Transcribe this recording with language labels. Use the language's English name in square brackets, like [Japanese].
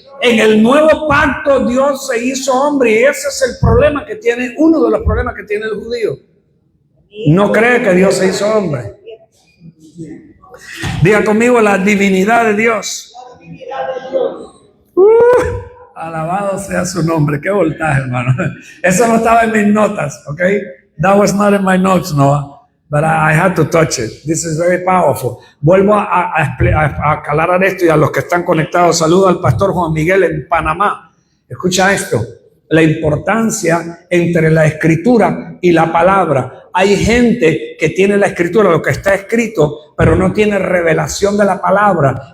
[Spanish] En el nuevo pacto Dios se hizo hombre y ese es el problema que tiene, uno de los problemas que tiene el judío. No cree que Dios se hizo hombre. Diga conmigo la divinidad de Dios. Alabado sea su nombre. Qué voltaje, hermano. Eso no estaba en mis notas, ¿ok? [English] That was not in my notes, Noah. But I had to touch it. This is very powerful. [Spanish] Vuelvo a aclarar esto y a los que están conectados. Saludo al pastor Juan Miguel en Panamá. Escucha esto. La importancia entre la escritura y la palabra. Hay gente que tiene la escritura, lo que está escrito, pero no tiene revelación de la palabra.